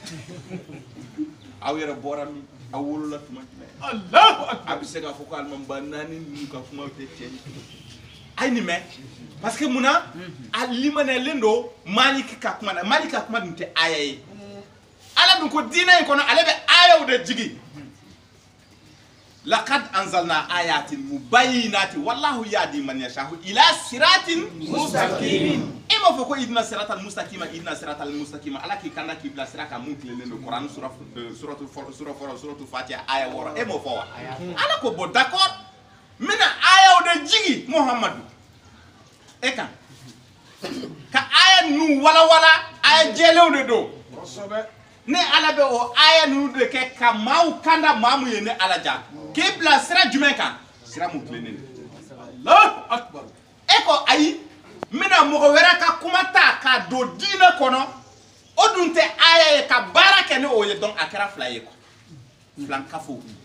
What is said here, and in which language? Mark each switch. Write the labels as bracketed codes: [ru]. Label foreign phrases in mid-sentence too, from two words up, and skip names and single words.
[bm] aw yɛrɛ bɔra min aw wolola tuma jumɛn [ar] الله أكبر [bm] a bɛ se k'a fɔ ko alimamiba 4 ninnu ka kuma tɛ tiɲɛ ye a ye nin mɛn [fr] parce que [bm] munna a limaniyalen don Maliki ka kuma na Maliki ka kuma dun tɛ aya ye ala dun ko diinɛ in kɔnɔ ale bɛ ayaw de jigi [ar] لقد أنزلنا آيات مبينات والله يهدي من يشاء إلى صراط مستقيم [bm] e m'a fɔ ko [ar] اهدنا الصراط المستقيم [bm] ala k'i kanda k'i bila sira kan mun tilenen don Qur'an suratu Fatiha aya 6 e m'o fɔ wa ala ko [fr] bon d'accord [bm] mina ayaw de jigi Muhammadu e kan ka aya nu wala aya jɛlenw de don ne ala bɛ o aya ninnu de kɛ ka maaw kanda maa mun ye ne ala ja k'i bila sira jumɛn kan sira mun tilennen don [ar] الله أكبر [bm] e ko ayi n bɛna mɔgɔ wɛrɛ ka kuma ta k'a don diinɛ kɔnɔ o dun tɛ aya ye ka baara kɛ ni o ye donc a kɛra fila ye quoi filankafo